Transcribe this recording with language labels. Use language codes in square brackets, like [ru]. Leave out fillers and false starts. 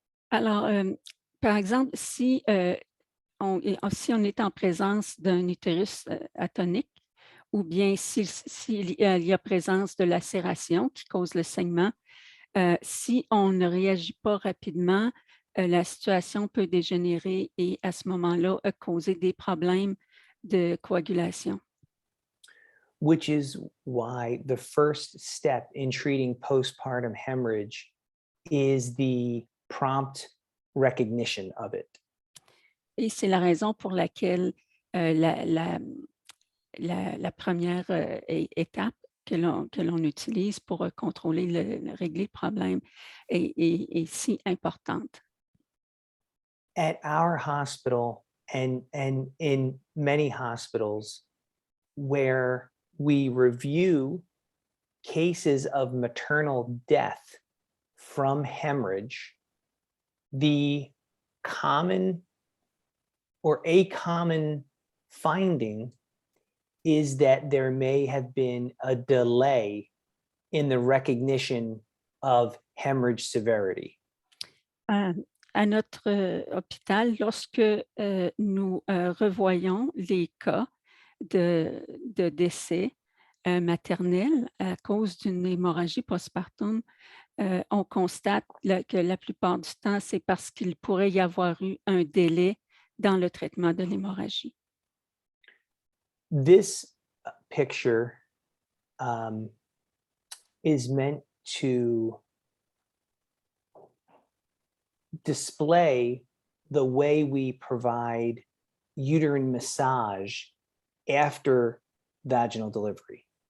[fr] Alors, par exemple, si on est en présence d'un utérus atonique, ou bien s'il y a présence de lacération qui cause le saignement, si on ne réagit pas rapidement, la situation peut dégénérer et à ce moment-là, causer des problèmes de coagulation. [en] Which is why the first step in treating postpartum hemorrhage is the prompt recognition of it. [fr] Et c'est la raison pour laquelle la première étape que l'on utilise pour contrôler, régler le problème est si importante. [en] At our hospital and in many hospitals where we review cases of maternal death from hemorrhage, the common or a common finding is that there may have been a delay in the recognition of hemorrhage severity. [fr] À notre hôpital, lorsque nous revoyons les cas de décès maternel à cause d'une hémorragie postpartum, on constate que la plupart du temps, c'est parce qu'il pourrait y avoir eu un délai dans le traitement de l'hémorragie. [en] This picture is meant to display the way we provide uterine massage after vaginal delivery.